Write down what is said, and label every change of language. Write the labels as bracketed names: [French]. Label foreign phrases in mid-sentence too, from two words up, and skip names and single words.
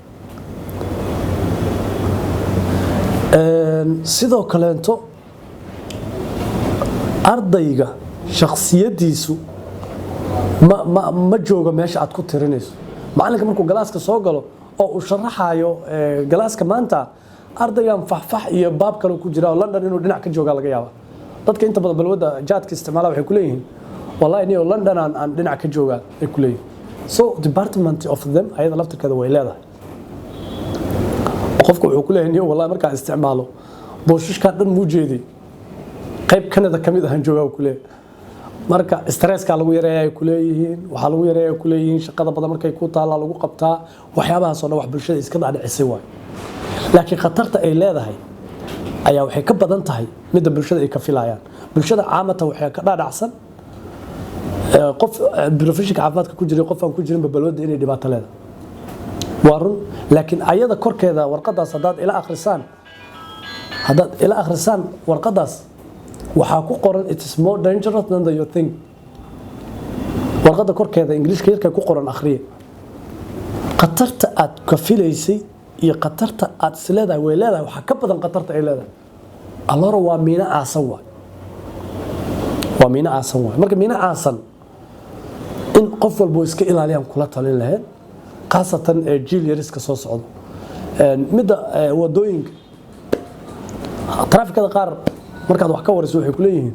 [Somali] sidoo kaleento ardayga shakhsiyadiisu ma jooga meesha aad ku tirinayso macalinka markuu galaaska soo galo oo uu sharaxayo galaaska maanta ardaygan faxfax iyo baab kale ku jira oo London inuu dhinac ka jooga laga yaabo dadka inta badan balwada jaadka isticmaala waxay ku leeyihiin wallahi inuu London aan dhinac ka jooga ay ku leeyihiin [English] so department of them [Somali] ayada laftirkeeda way leedahay qofku wuxuu ku leeyahay wallahi marka isticmaalo booshiska dhan muu jeeday qayb Canada kamid ah jooga ku leeyahay marka stresska lagu yareeyay ku leeyihiin waxa lagu yareeyay ku leeyihiin shaqada badan markay ku taala lagu qabtaa waxyaabahaas oo wax bulshada iska dhaadhicisay way laakiin khatarta ay leedahay ayaa waxay ka badan tahay mid bulshada ay ka filayaan bulshada caamata waxay ka dhaadhacsan qof professional caafimaadka ku jiray qof aan ku jirin balwada inay dhibaato leedahay warun laakiin ayada korkeeda warqadaas hadaad ila akhrisaan warqadaas waxa ku qoran [English] it is more dangerous than you think [Somali] warqada korkeeda ingiriiska yarka ku qoran akhriye qatarta aad ka filaysay iyo qatarta aad isleedahay way leedahay waxa ka badan qatarta ay leedahay allora waa miina aasan waay marka miina aasan in qof walba iska ilaaliyaan kula talin lahayn qaasatan jiil yariska soo socdo midda wadooyinka trafficada qaar markaad wax ka warayso waxay ku leeyihiin